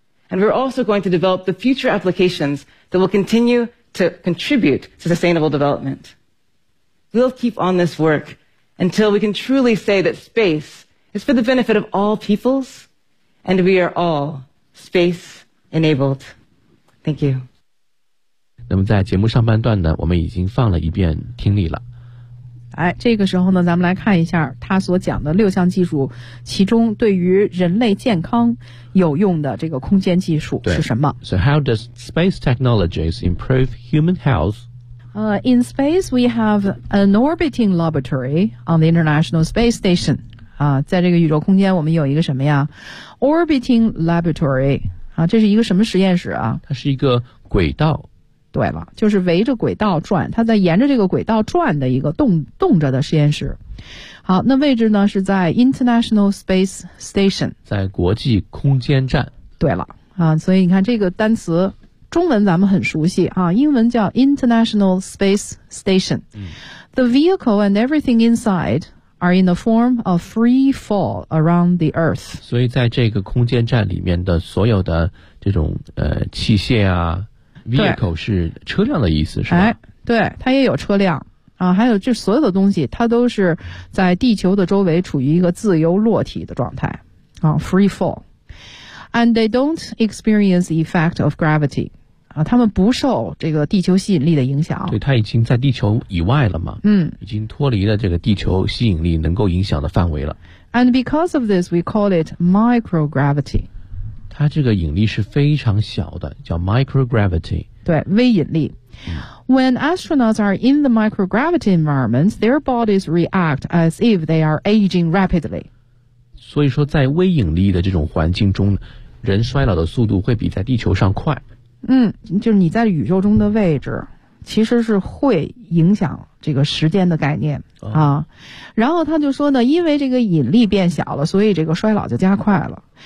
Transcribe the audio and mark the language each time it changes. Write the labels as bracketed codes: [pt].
[en] And we're also going to develop the future applications that will continue to contribute to sustainable development. We'll keep on this work until we can truly say that space is for the benefit of all peoples, and we are all space enabled. Thank you. [zh] 那么在节目上半段呢，我们已经放了一遍听力了。哎，这个时候呢，咱们来看一下他所讲的六项技术，其中对于人类健康有用的这个空间技术是什么。 [en] So how does space technologies improve human health? In space, we have an orbiting laboratory on the International Space Station. [zh] 在这个宇宙空间我们有一个什么呀 ? [en] Orbiting laboratory. [zh] 这是一个什么实验室啊？它是一个轨道。对了，就是围着轨道转，它在沿着这个轨道转的一个动着的实验室。好，那位置呢是在 International Space Station，在国际空间站。对了啊，所以你看这个单词，中文咱们很熟悉啊，英文叫 International Space Station。 [en] The vehicle and everything inside are in the form of free fall around the Earth。 [zh] 所以在这个空间站里面的所有的这种器械啊。 Vehicle 是车辆的意思是吧、哎、对，它也有车辆啊，还有这所有的东西它都是在地球的周围处于一个自由落体的状态啊 free fall. [en] And they don't experience the effect of gravity. [zh] 啊，他们不受这个地球吸引力的影响。对，它已经在地球以外了嘛，嗯，已经脱离了这个地球吸引力能够影响的范围了。 [en] And because of this, we call it microgravity. [zh] 它这个引力是非常小的，叫 microgravity。对，微引力。 [en] When astronauts are in the microgravity environment, their bodies react as if they are aging rapidly. [zh] 所以说，在微引力的这种环境中，人衰老的速度会比在地球上快。嗯，就是你在宇宙中的位置，其实是会影响这个时间的概念、哦、啊。然后他就说呢，因为这个引力变小了，所以这个衰老就加快了。